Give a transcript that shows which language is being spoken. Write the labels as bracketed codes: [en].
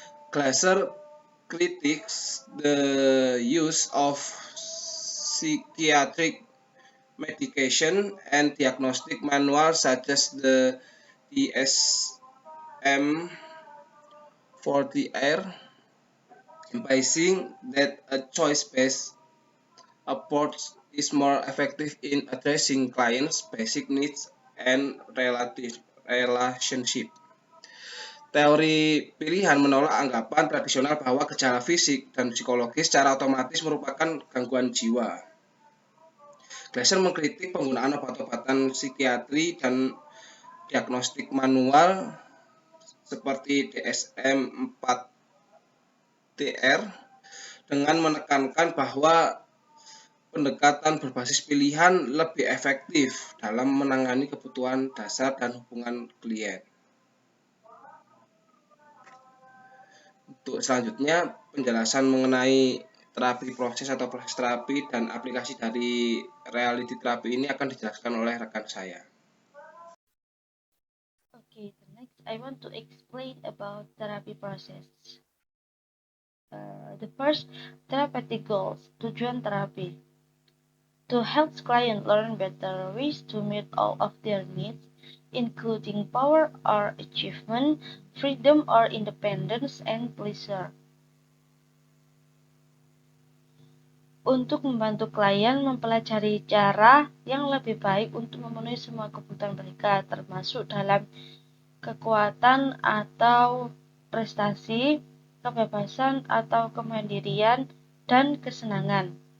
[en] Glasser critiques the use of psychiatric medication and diagnostic manuals such as the DSM-40R, emphasizing that a choice-based approach is more effective in addressing clients' basic needs and relationship. [id] Teori pilihan menolak anggapan tradisional bahwa gejala fisik dan psikologis secara otomatis merupakan gangguan jiwa. Glasser mengkritik penggunaan obat-obatan psikiatri dan diagnostik manual seperti DSM-4TR dengan menekankan bahwa pendekatan berbasis pilihan lebih efektif dalam menangani kebutuhan dasar dan hubungan klien. Untuk selanjutnya, penjelasan mengenai terapi proses atau proses terapi dan aplikasi dari reality terapi ini akan dijelaskan oleh rekan saya. [en] Okay, next I want to explain about therapy process. The first, therapeutic goals, [id] tujuan terapi. [en] To help clients learn better ways to meet all of their needs, including power or achievement, freedom or independence, and pleasure. [id] Untuk membantu klien mempelajari cara yang lebih baik untuk memenuhi semua kebutuhan mereka, termasuk dalam kekuatan atau prestasi, kebebasan atau kemandirian, dan kesenangan.